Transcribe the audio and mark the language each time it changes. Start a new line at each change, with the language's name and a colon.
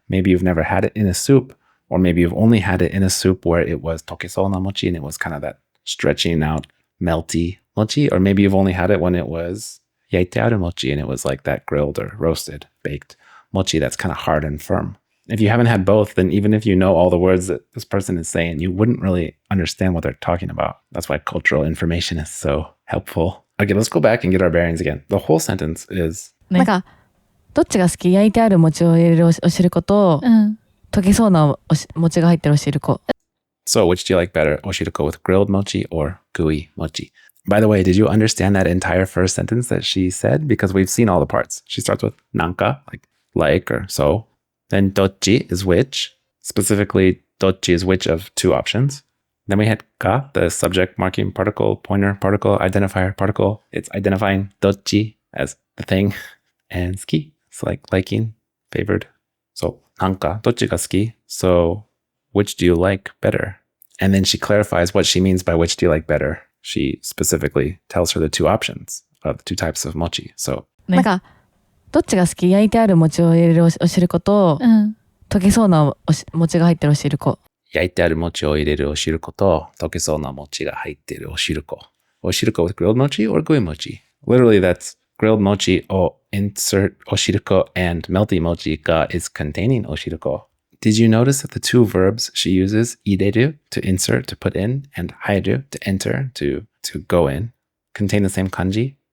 English: Maybe you've never had it in a soup, or maybe you've only had it in a soup where it was tokeso na mochi and it was kind of that stretching out, melty mochi, or maybe you've only had it when it was yaite aru mochi and it was like that grilled or roasted, baked mochi that's kind of hard and firm. If you haven't had both, then even if you know all the words that this person is saying, you wouldn't really understand what they're talking about. That's why cultural information is so helpful. Okay, let's go back and get our bearings again. The whole sentence is...
Japanese: なんか、どっちが好き？焼いてある餅を入れるお汁粉と、溶けそうな餅が入ってるお汁粉。
English: So, which do you like better? Oshiruko with grilled mochi or gooey mochi? By the way, did you understand that entire first sentence that she said? Because we've seen all the parts. She starts with nanka, like or so. Then dochi is which. Specifically, dochi is which of two options. Then we had ka, the subject marking particle, pointer particle, identifier particle. It's identifying dochi as the thing. And ski, it's like liking, favored. So,
Japanese: nanka, dochi ga suki?
English: So, which do you like better? And then she clarifies what she means by which do you like better. She specifically tells her the two options of the two types of mochi. So,
Japanese: なんか、どっちが好き？焼いてある餅を入れるお汁粉と、溶けそうな餅が入ってるお汁粉。焼いてある餅を入れるお汁粉と、溶けそうな餅が入ってるお汁粉。
English: お汁粉 with grilled mochi or gooey mochi? Literally, that's grilled mochi o insert oshiruko and melty mochi ga is containing oshiruko. Did you notice that the two verbs she uses, ireru, to insert, to put in, and hairu, to enter, to go in, contain the same kanji?